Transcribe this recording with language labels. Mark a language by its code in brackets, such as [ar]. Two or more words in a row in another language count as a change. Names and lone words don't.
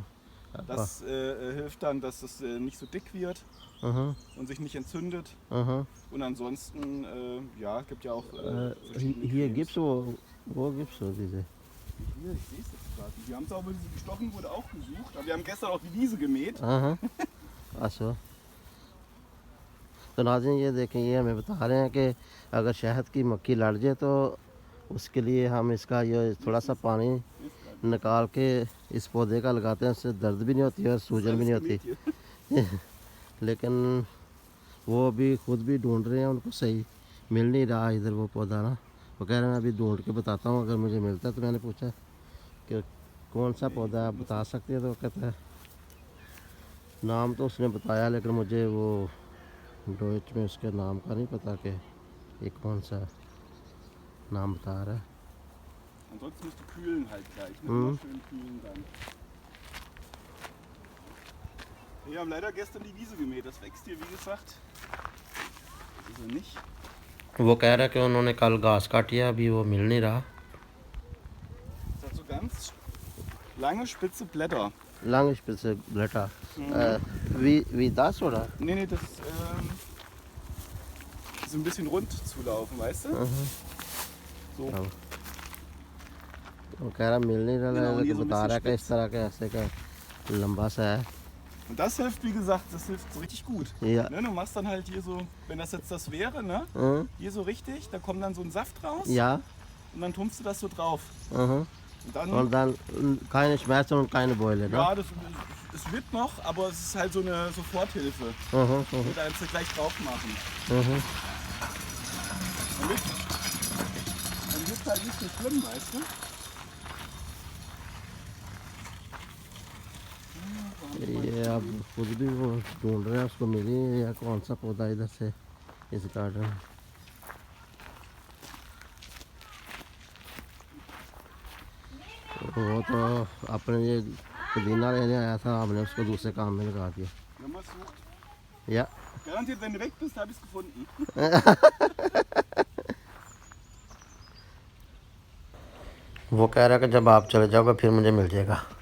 [de] Das hilft dann, dass es nicht so dick wird Mhm. und sich nicht entzündet. Mhm. Und ansonsten, ja, es gibt ja auch verschiedene Hier Cremes. gibt's wo gibt's so diese? Hier, ich sehe es jetzt gerade. Wir haben es auch, diese gestochen wurde, auch gesucht. Aber wir haben gestern auch die Wiese gemäht. [hi] हाँ अच्छा तो नाज़रीन ये देखें ये हमें बता रहे हैं कि अगर शहद की मक्खी लड़ जाए तो उसके लिए हम इसका ये थोड़ा सा पानी निकाल के इस पौधे का लगाते हैं, उससे दर्द भी नहीं होती और सूजन भी नहीं होती। लेकिन वो अभी खुद भी ढूंढ रहे हैं, उनको सही मिल नहीं रहा इधर वो पौधा ना। वो कह रहे हैं मैं अभी ढूंढ के बताता हूँ, अगर मुझे मिलता है। तो मैंने पूछा कि कौन सा पौधा आप बता सकते हैं, तो वो कहता है नाम तो उसने बताया लेकिन मुझे वो डोइच में उसके नाम का नहीं पता कि ये कौन सा नाम बता रहा है। [de] Ansonsten musst du kühlen halt gleich. Ne? Mhm. Immer schön kühlen dann. Wir haben leider gestern die Wiese gemäht. Das wächst hier, wie gesagt. Das ist er nicht. [hi] वो कह रहा है कि उन्होंने कल घास काटिया, अभी वो मिल नहीं रहा। [de] Das hat so ganz lange spitze Blätter. Lange spitze Blätter. Wie das, oder? Nee, das so ein bisschen rund zulaufen, weißt du? So. [hi] हाँ। वो कह रहा मिल नहीं रहा [de] Genau, [hi] है, ये लेकिन [de] so ein [hi] बता रहा है कि [de] bisschen [hi] इस तरह के ऐसे का लंबा सा है। [de] Und das hilft, wie gesagt, das hilft so richtig gut. Ja. Ne, du machst dann halt hier so, wenn das jetzt das wäre, ne? Mhm. Hier so richtig, da kommt dann so ein Saft raus Ja. und dann tumpfst du das so drauf. Mhm. Und dann, Und dann keine Schmerzen und keine Beule, ne? ja, das wird noch, aber es ist halt so eine Soforthilfe. Mhm. Ich will da jetzt gleich drauf machen. Mhm. Dann wird halt nicht so schlimm, weißt du? [hi] ये अब खुद भी वो ढूंढ रहे हैं, उसको मिली या कौन सा पौधा इधर से इस गार्डन में। वो तो अपने ये पुदीना लेने आया था, हमने उसको दूसरे काम में लगा दिया। [de] Wenn man es sucht. [hi] या [de] Garantiert, wenn du weg bist, habe ich es gefunden. [hi] वो कह रहा है कि जब आप चले जाओगे फिर मुझे मिल जाएगा।